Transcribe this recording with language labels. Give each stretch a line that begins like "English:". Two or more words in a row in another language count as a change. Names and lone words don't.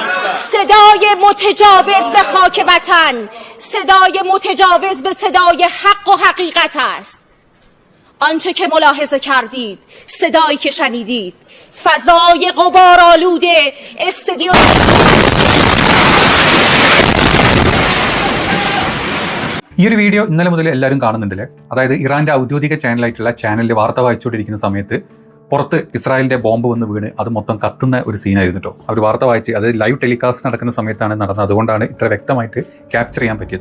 Persian: صدای متجاوز به خاک وطن صدای متجاوز به صدای حق و حقیقت است. آنچه که ملاحظه کردید، صدایی که شنیدید، فضای غبارآلود استودیو
Malayalam: ഈ ഒരു വീഡിയോ ഇന്നലെ മുതൽ എല്ലാവരും കാണുന്നുണ്ടല്ലേ. അതായത് ഇറാന്റെ ഔദ്യോഗിക ചാനലായിട്ടുള്ള ചാനലിൽ വാർത്ത വായിച്ചുകൊണ്ടിരിക്കുന്ന സമയത്ത് പുറത്ത് ഇസ്രായേലിന്റെ ബോംബ് വന്ന് വീണ് അത് മൊത്തം കത്തുന്ന ഒരു സീനായിരുന്നു കേട്ടോ. അവർ വാർത്ത വായിച്ച് അത്
English: live telecast
Malayalam: നടക്കുന്ന സമയത്താണ് നടന്നത്. അതുകൊണ്ടാണ് ഇത്ര വ്യക്തമായിട്ട് ക്യാപ്ചർ ചെയ്യാൻ പറ്റിയത്.